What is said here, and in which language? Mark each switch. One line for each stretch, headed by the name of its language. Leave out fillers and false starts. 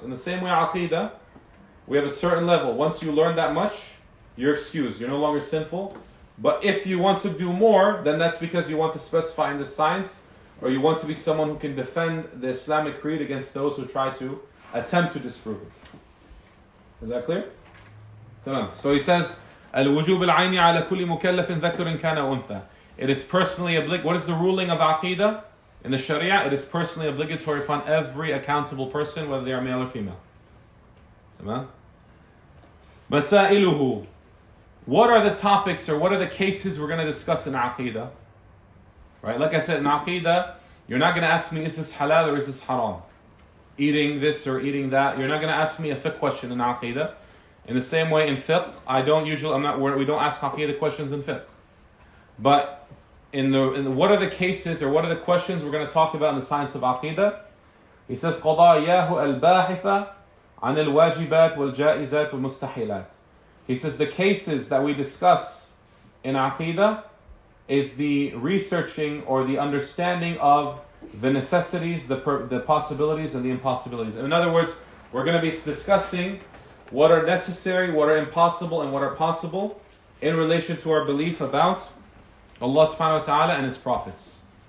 English: In the same way, Aqeedah, we have a certain level. Once you learn that much, you're excused. You're no longer sinful. But if you want to do more, then that's because you want to specify in the science, or you want to be someone who can defend the Islamic creed against those who try to attempt to disprove it. Is that clear?
Arabic: تمام.
English: So he says,
Arabic: الوجوب العيني على كل مكلف ذكر كان أنثى.
English: It is personally obligatory. What is the ruling of Aqida in the Sharia? It is personally obligatory upon every accountable person, whether they are male or female.
Arabic: تمام. مسائله.
English: What are the topics or what are the cases we're going to discuss in Aqida? Right? Like I said, in Aqida, you're not going to ask me, is this halal or is this haram? Eating this or eating that. You're not going to ask me a fiqh question in Aqida. In the same way in fiqh, we don't ask Aqida questions in fiqh. But in the what are the cases or what are the questions we're going to talk about in the science of Aqida? He says,
Arabic: قضاياه الباحثة عن الواجبات والجائزات والمستحيلات.
English: He says the cases that we discuss in Aqida is the researching or the understanding of the necessities, the possibilities, and the impossibilities. In other words, we're going to be discussing what are necessary, what are impossible, and what are possible in relation to our belief about Allah subhanahu wa ta'ala and His prophets.